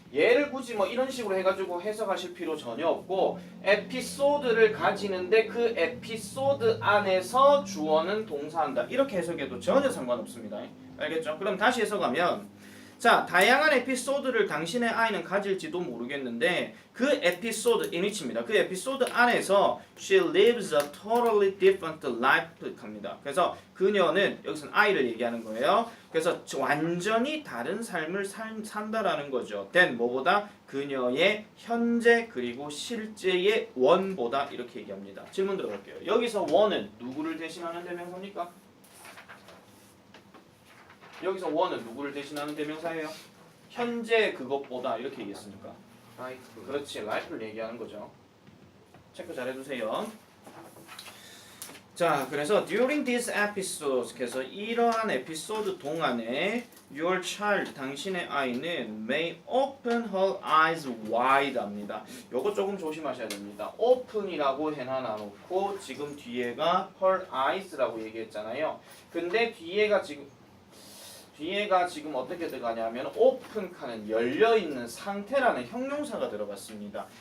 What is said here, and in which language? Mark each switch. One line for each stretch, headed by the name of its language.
Korean: 얘를 굳이 뭐 이런 식으로 해가지고 해석하실 필요 전혀 없고 에피소드를 가지는데 그 에피소드 안에서 주어는 동사한다 이렇게 해석해도 전혀 상관없습니다. 알겠죠? 그럼 다시 해석하면, 자, 다양한 에피소드를 당신의 아이는 가질지도 모르겠는데 그 에피소드
English: in which
Korean: 입니다. 그 에피소드 안에서
English: she lives a totally different life
Korean: 합니다. 그래서 그녀는 여기서는 아이를 얘기하는 거예요. 그래서 완전히 다른 삶을 산다라는 거죠. then 뭐보다 그녀의 현재 그리고 실제의 원보다 이렇게 얘기합니다. 질문 들어갈게요. 여기서 원은 누구를 대신하는 대명사입니까? 여기서 원은 누구를 대신하는 대명사예요? 현재 그것보다 이렇게 얘기했으니까 라이프. 그렇지, 라이프를 얘기하는 거죠. 체크 잘 해두세요. 자, 그래서
English: during these episodes,
Korean: 그래서 이러한 에피소드 동안에
English: your child,
Korean: 당신의 아이는
English: may open her eyes wide
Korean: 합니다. 요거 조금 조심하셔야 됩니다. open이라고 해놔놓고 지금 뒤에가
English: her eyes
Korean: 라고 얘기했잖아요. 근데 뒤에가 지금 뒤에가 지금 어떻게 들어가냐면 오픈 칸은 열려 있는 상태라는 형용사가 들어갔습니다.